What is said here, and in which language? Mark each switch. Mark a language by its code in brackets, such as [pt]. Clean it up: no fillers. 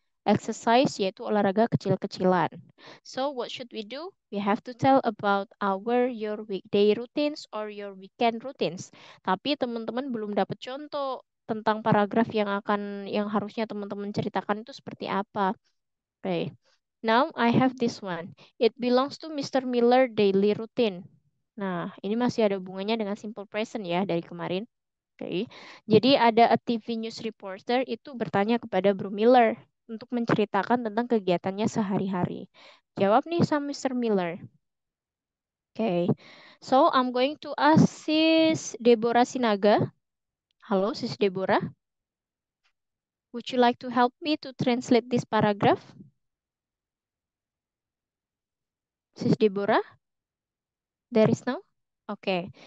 [id] Exercise yaitu olahraga kecil-kecilan. [en] So what should we do? We have to tell about your weekday routines or your weekend routines. [id] Tapi teman-teman belum dapat contoh tentang paragraf yang harusnya teman-teman ceritakan itu seperti apa. Okay. [en] Now I have this one. It belongs to Mr. Miller daily routine. [id] Nah, ini masih ada hubungannya dengan simple present ya dari kemarin. Oke. Jadi ada [en] a TV news reporter [id] itu bertanya kepada Bro Miller untuk menceritakan tentang kegiatannya sehari-hari. Jawab nih sama Mr. Miller. Oke. [en] So I'm going to ask Sis Deborah Sinaga. Halo Sis Deborah. Would you like to help me to translate this paragraph? Sis Deborah? There is no? Okay.